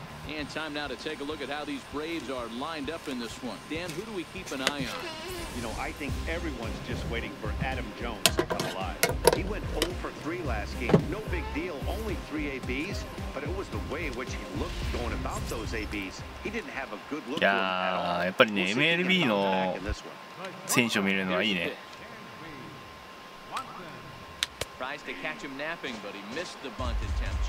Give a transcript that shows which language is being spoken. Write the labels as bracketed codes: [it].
[en] And time now to take a look at how these Braves are lined up in this one. Dan, who do we keep an eye on? You know, I think everyone's just waiting for Adam Jones to come alive. He went 0 for 3 last game. No big deal, only 3 ABs, but it was the way in which he looked going about those ABs. He didn't have a good look to him at all. [ja] やっぱりね MLB の選手を見るのはいいね。 [en] Tries to catch him napping, but he missed the bunt attempt.